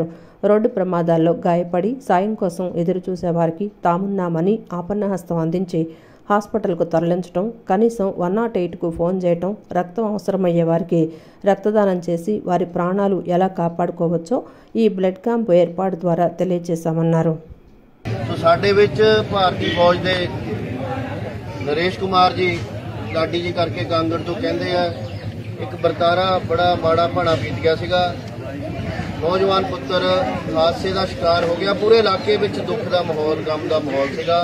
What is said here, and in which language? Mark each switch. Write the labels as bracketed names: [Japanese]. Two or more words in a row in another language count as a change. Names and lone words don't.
[Telugu] రోడ్డు ప్రమాదాల్లో గాయపడి సాయం కోసం ఎదురు చూసేవారికి తామున్నామని ఆపన్నహస్తం అందించి హాస్పిటల్కు తరలించడం, కనీసం 108కు ఫోన్ చేయటం, రక్తం అవసరమయ్యే వారికి రక్తదానం చేసి వారి ప్రాణాలు ఎలా కాపాడుకోవచ్చో ఈ బ్లడ్ క్యాంపు ఏర్పాటు ద్వారా తెలియజేశామన్నారు. [Punjabi] ਸਾਡੇ ਵਿੱਚ ਭਾਰਤੀ ਫੌਜ ਦੇ ਨਰੇਸ਼ ਕੁਮਾਰ ਜੀ ਲਾਡੀ ਜੀ ਕਰਕੇ ਕਾਂਗੜ ਤੋਂ ਕਹਿੰਦੇ ਆ ਇੱਕ ਵਰਤਾਰਾ ਬੜਾ ਮਾੜਾ ਭਾਣਾ ਬੀਤ ਗਿਆ ਸੀਗਾ। ਨੌਜਵਾਨ ਪੁੱਤਰ ਹਾਦਸੇ ਦਾ ਸ਼ਿਕਾਰ ਹੋ ਗਿਆ। ਪੂਰੇ ਇਲਾਕੇ ਵਿੱਚ ਦੁੱਖ ਦਾ ਮਾਹੌਲ, ਗਮ ਦਾ ਮਾਹੌਲ ਸੀਗਾ।